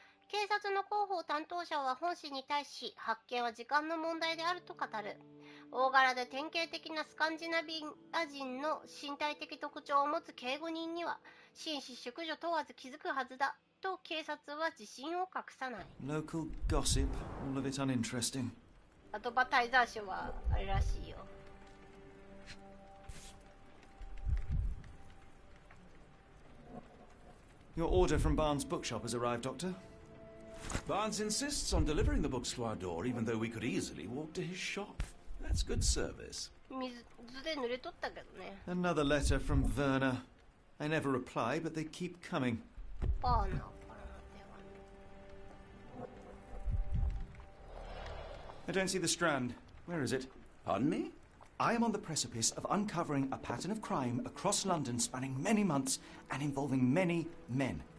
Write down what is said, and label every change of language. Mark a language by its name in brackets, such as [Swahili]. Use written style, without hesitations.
[Japanese] 警察の広報担当者は本誌に対し、発見は時間の問題であると語る。大柄で典型的なスカンジナビア人の身体的特徴を持つ警護人には、紳士淑女問わず気づくはずだと警察は自信を隠さない。 [English] Local gossip, all of it uninteresting. [Japanese] アドバタイザー賞はあれらしいよ。 [English] Your order from Barnes' bookshop has arrived, Doctor. Barnes insists on delivering the books to our door, even though we could easily walk to his shop. That's good service. [Japanese] 水で濡れとったけどね。 [English] Another letter from Werner. I never reply, but they keep coming. [Japanese] バーナーからの電話。 [English] I don't see the Strand. Where is it? Pardon me? I am on the precipice of uncovering a pattern of crime across London spanning many months and involving many men.